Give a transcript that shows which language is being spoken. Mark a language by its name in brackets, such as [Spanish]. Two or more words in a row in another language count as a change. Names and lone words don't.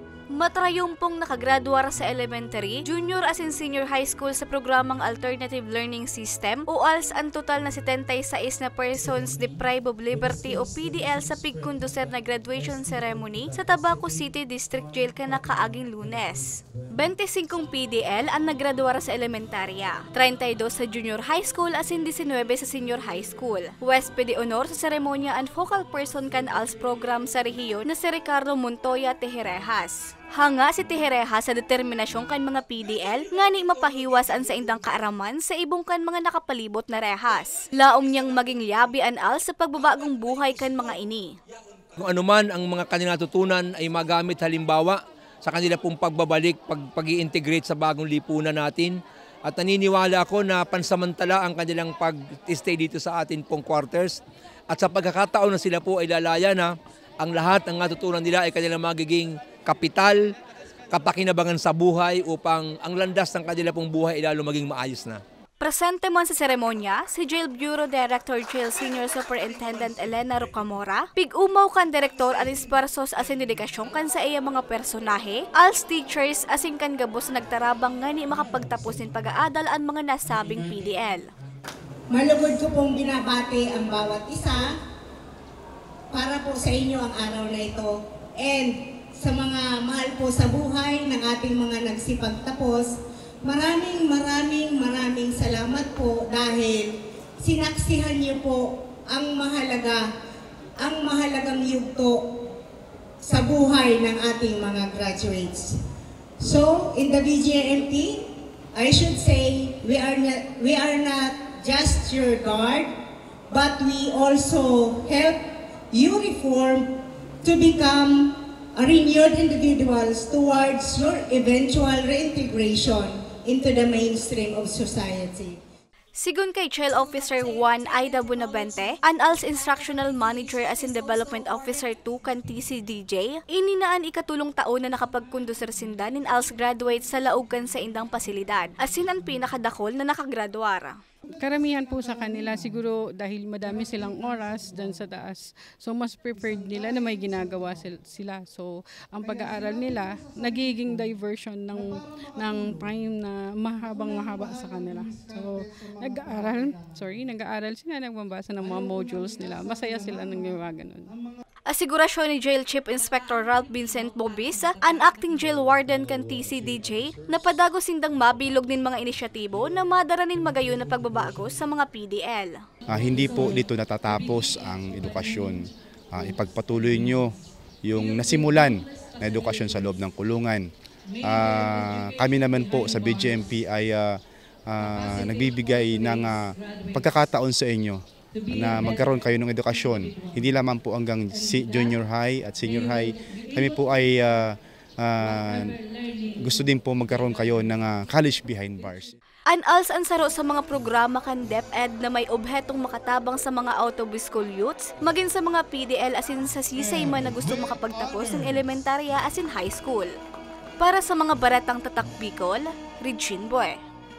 [Bikol] Matrayumpong nakagraduar sa elementary, junior as in [English] senior high school [Bikol] sa programang Alternative Learning System o ALS ang total na 76 na [English] persons deprived of liberty [Bikol] o PDL sa pigkunduser na [English] graduation ceremony [Bikol] sa Tabaco City District Jail kanakaaging Lunes. 25 PDL ang nagraduar sa elementarya, 32 sa [English] junior high school [Bikol] as in 19 sa [English] senior high school. [Bikol] Huwesped de honor sa seremonya and [English] focal person [Bikol] kan ALS program sa rehiyon na si Ricardo Montoya Tejerejas. Hanga si Tejerejas sa determinasyon kan mga PDL nga ni mapahiwasan sa indang kaaraman sa ibong kan mga nakapalibot na rehas. Laom niyang maging liabi an ALS sa pagbabagong buhay kan mga ini. [Filipino] Kung anuman ang mga kanilang natutunan ay magamit halimbawa sa kanila pong pagbabalik, pag-i-integrate sa bagong lipunan natin. At naniniwala ako na pansamantala ang kanilang pag-stay dito sa atin pong quarters. At sa pagkakataon na sila po ay lalaya na, ang lahat ng natutunan nila ay kanilang magiging kapital, kapakinabangan sa buhay upang ang landas ng kanila pong buhay ay lalo maging maayos na. [Bikol] Presente man sa seremonya, si Jail Bureau Director Jail Senior Superintendent Elena Rocamora, pig-umaw kan direktor at isparsos asin dedikasyon kan sa iya mga personahe, ALS teachers asin kan gabos nagtarabang nga ni makapagtapos ng pag-aadal ang mga nasabing PDL. [Filipino] Malugod ko pong binabati ang bawat isa para po sa inyo ang araw na ito and sa mga mahal po sa buhay ng ating mga nagsipagtapos. Maraming salamat po dahil sinaksihan niyo po ang mahalagang yugto sa buhay ng ating mga graduates. [English] So, in the BJMP, I should say we are not just your guard, but we also help you reform to become renewed individuals towards your eventual reintegration into the mainstream of society. [Bikol] Sigun kay Child Officer 1 Aida Bunabente, an ALS Instructional Manager as in Development Officer 2 kan TCDJ, ininaan ikatulong taon na nakapagkunduser sinda nin ALS graduates sa laog kan sa indang pasilidad, asin ang pinakadakol na nakagraduara. [Filipino] Karamihan po sa kanila siguro dahil madami silang oras dyan sa taas. So mas preferred nila na may ginagawa sila. So ang pag-aaral nila nagiging diversion ng time na mahaba sa kanila. So nag-aaral sila, nagbabasa ng mga modules nila. Masaya sila nang ginawa ganun. [Bikol] Asigurasyon ni Jail Chief Inspector Ralph Vincent Bobis, an [English] acting jail warden [Bikol] kan TCDJ, na padago sindang mabilog nin mga inisyatibo na madaranin magayon na pagbabago sa mga PDL. [Filipino] Hindi po dito natatapos ang edukasyon. Ipagpatuloy nyo yung nasimulan na edukasyon sa loob ng kulungan. Kami naman po sa BJMP ay nagbibigay ng pagkakataon sa inyo na magkaroon kayo ng edukasyon. Hindi lamang po hanggang [English] junior high [Filipino] at [English] senior high. [Filipino] Kami po ay gusto din po magkaroon kayo ng [English] college behind bars. [Bikol] An ALS ang saro sa mga programa kan DepEd na may obhetong makatabang sa mga [English] out-of-school youths, [Bikol] maging sa mga PDL asin sa sisay man na gusto makapagtapos ng elementarya asin high school. Para sa mga baratang tatak Bicol, Regine Boy.